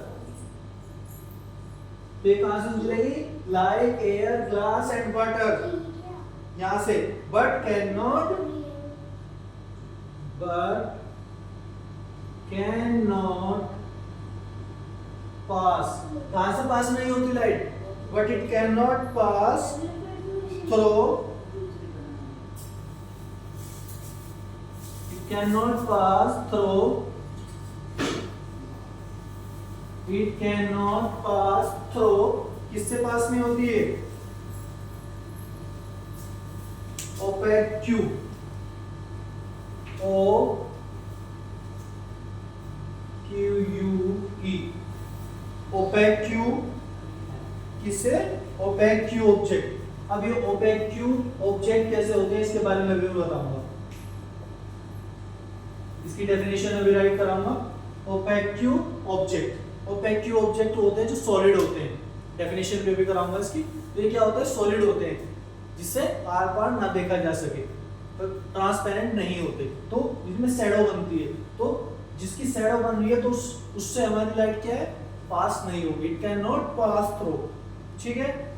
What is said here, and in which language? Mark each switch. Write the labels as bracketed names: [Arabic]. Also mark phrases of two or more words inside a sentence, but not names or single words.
[Hindi] पे कहां से गुजरेगी, [English] like air, glass and water, [Hindi] यहां से, [English] but cannot pass, [Hindi] कहां से पास नहीं होती लाइट, [English] but it cannot pass through, it cannot pass through, it cannot pass through, [Hindi] किससे पास नहीं होती है, [English] opaque tube, O-Q-U-E, opaque tube, किससे, opaque tube ऑब्जेक्ट। [Hindi] अब ये [English] opaque tube object [Hindi] कैसे होते हैं, इसके बारे में भी बताऊंगा, इसकी डेफिनेशन अभी राइट कराऊंगा। [English] opaque tube object, opaque tube object [Hindi] होते हैं जो सॉलिड होते हैं, डेफिनेशन में भी कराऊंगा इसकी। तो ये क्या होता है, सॉलिड होते हैं, जिससे आर पार ना देखा जा सके, तो ट्रांसपेरेंट नहीं होते, तो इसमें शैडो बनती है, तो जिसकी शैडो बन रही है तो उससे हमारी लाइट क्या है, पास नहीं होगी, [English] it cannot pass through, [Hindi] ठीक है।